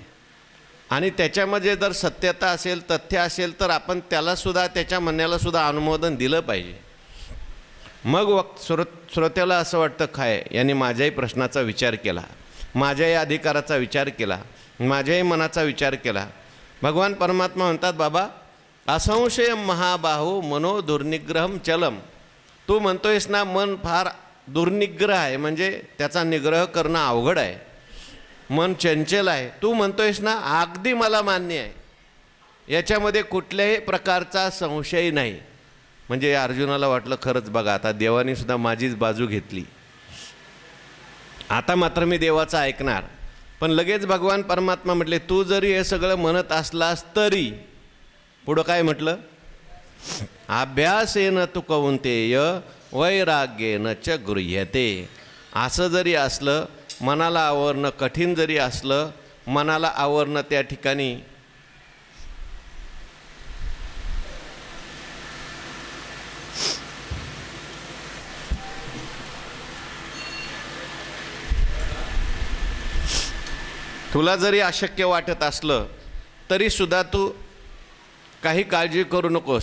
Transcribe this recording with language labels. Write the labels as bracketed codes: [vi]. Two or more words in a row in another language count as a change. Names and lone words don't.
[mr] आणि त्याच्यामध्ये जर सत्यता असेल, तथ्य असेल, तर आपण त्यालासुद्धा, त्याच्या म्हणण्यालासुद्धा अनुमोदन दिलं पाहिजे. मग श्रोत्याला असं वाटतं, काय यांनी माझ्याही प्रश्नाचा विचार केला, माझ्याही अधिकाराचा विचार केला, माझ्याही मनाचा विचार केला. भगवान परमात्मा म्हणतात, बाबा [sa] असंशयम महाबाहो मनो दुर्निग्रहम चलम. [mr] तू म्हणतोयस ना मन फार दुर्निग्रह आहे, म्हणजे त्याचा निग्रह करणं अवघड आहे, मन चंचल आहे. तू म्हणतोयस ना, अगदी मला मान्य आहे, याच्यामध्ये कुठल्याही प्रकारचा संशय नाही. म्हणजे अर्जुनाला वाटलं, खरंच बघा आता देवाने सुद्धा माझीच बाजू घेतली, आता मात्र मी देवाचं ऐकणार. पण लगेच भगवान परमात्मा म्हटले, तू जरी हे सगळं म्हणत असलास तरी, पुढं काय म्हटलं, [sa] अभ्यासेन तु कौंतेय वैराग्येन च गृह्यते. [mr] असं जरी असलं, मनाला आवरणं कठीण जरी असलं, मनाला आवरणं त्या ठिकाणी तुला जरी अशक्य वाटत असलं तरीसुद्धा तू काही काळजी करू नकोस.